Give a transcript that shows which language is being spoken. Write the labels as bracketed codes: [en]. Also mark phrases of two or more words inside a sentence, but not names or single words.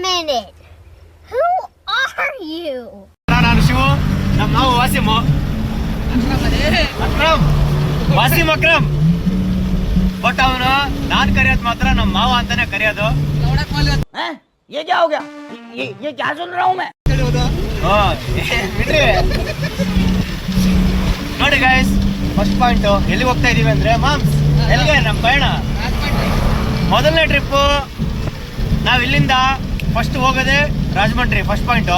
[en] minute. Who are you? [kn] ನಾನು ಶಿವು, ನಮ್ಮ ಮಾವು ವಾಸಿಮು. ಅಕ್ರಮ್, ವಾಸಿಮ್ ಅಕ್ರಮ್. ಬಟ್ ಅವನು ನಾನ್ ಕರೆಯೋದು ಮಾತ್ರ ನಮ್ಮ ಮಾವ ಅಂತಾನೆ ಕರೆಯೋದು. [hi] ये क्या हो गया? ये क्या सुन रहा हूँ मैं? [kn] ಬಿಡ್ರಿ ನೋಡಿ ಗೈಸ್, [en] first point [kn] ಎಲ್ಲಿಗೆ ಹೋಗ್ತಾ ಇದೀವಿ ಅಂದ್ರೆ ಮಾಮ್ಸ್ ಎಲ್ಲಿಗೆ ನಮ್ಮ ಪಯಣ. ಮೊದಲನೇ ಟ್ರಿಪ್ಪು ನಾವ್ ಇಲ್ಲಿಂದ ಫಸ್ಟ್ ಹೋಗೋದೆ ರಾಜಮಂಡ್ರಿ, [en] first point.